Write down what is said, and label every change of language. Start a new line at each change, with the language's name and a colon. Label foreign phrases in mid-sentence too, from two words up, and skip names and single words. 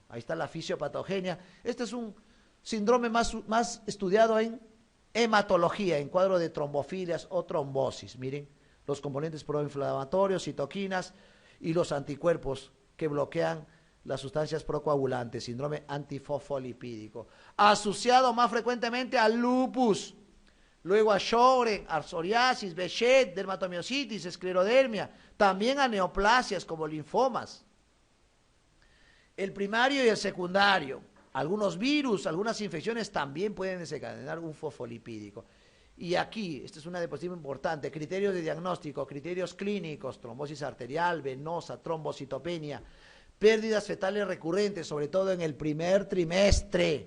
Spanish: Ahí está la fisiopatogenia. Este es un síndrome más estudiado en hematología, en cuadro de trombofilias o trombosis. Miren, los componentes proinflamatorios, citoquinas y los anticuerpos que bloquean las sustancias procoagulantes, síndrome antifosfolipídico, asociado más frecuentemente al lupus, luego a Sjögren, a psoriasis, Behçet, dermatomiositis, esclerodermia, también a neoplasias como linfomas. El primario y el secundario, algunos virus, algunas infecciones también pueden desencadenar un fosfolipídico. Y aquí, esta es una diapositiva importante, criterios de diagnóstico, criterios clínicos, trombosis arterial, venosa, trombocitopenia, pérdidas fetales recurrentes, sobre todo en el primer trimestre.